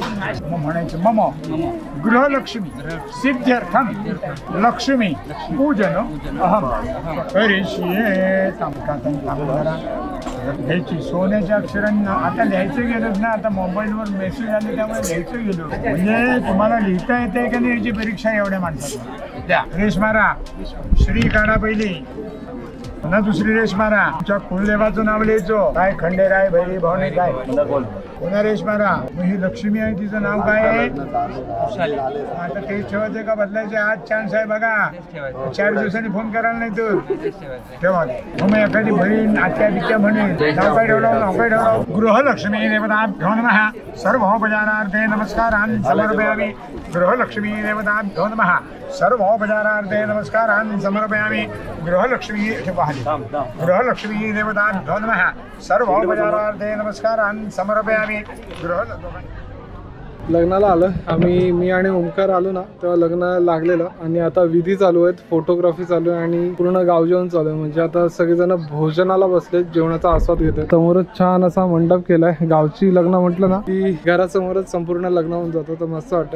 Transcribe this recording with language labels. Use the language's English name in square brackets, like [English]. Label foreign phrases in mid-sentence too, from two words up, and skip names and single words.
[Marathi] मग म्हणायचं [Sanskrit] मम गृहलक्ष्मी सिद्ध्यर्थम लक्ष्मी पूजन अहम करिष्ये. [Marathi] घ्यायची सोन्याच्या अक्षरांना. आता लिहायचं गेलंच ना, आता मोबाईलवर मेसेज आले त्यामुळे लिहायचं गेलो. म्हणजे तुम्हाला लिहिता येते का नाही याची परीक्षा एवढ्या माणसाला द्या. रेश मारा, श्री काढा पहिली, पुन्हा दुसरी रेश मारा. तुमच्या कुलदेवाचं नाव लिहायचो. काय खंडेराय भैरी भावने काय पुन्हा रेश मारा. मग ही लक्ष्मी आहे, तिचं नाव काय आहे? आता तेच ठेवायचं का बदलायचे? आज चान्स आहे बघा. 4 दिवसांनी फोन करायला नाही तर ठेवा. मग एखादी बहीण आत्या बित्या म्हणेल नाव काय ठेवलं, नाव काय ठेवलं? [Sanskrit] गृहलक्ष्मी देवताभ्यो नमः सर्वोपचारार्थे नमस्कारान् समर्पयामि. गृहलक्ष्मी देवताभ्यो नमः सर्वोपचारार्थे नमस्कारान् समर्पयामि. गृहलक्ष्मी गृहलक्ष्मी देवताभ्यो नमः सर्वोपचारार्थे नमस्कारान् समर्पयामि. [Marathi] लग्नाला आलं आम्ही. मी आणि ओमकार आलो ना तेव्हा लग्न लागलेलं. आणि आता विधी चालू आहेत, फोटोग्राफी चालू आहे आणि पूर्ण गाव जेवण चालू आहे. म्हणजे आता सगळेजण भोजनाला बसले, जेवणाचा आस्वाद घेत आहेत. समोरच छान असा मंडप केलाय. गावची लग्न म्हटलं ना की घरासमोरच संपूर्ण लग्न होऊन जातं, तर मस्त वाटतंय.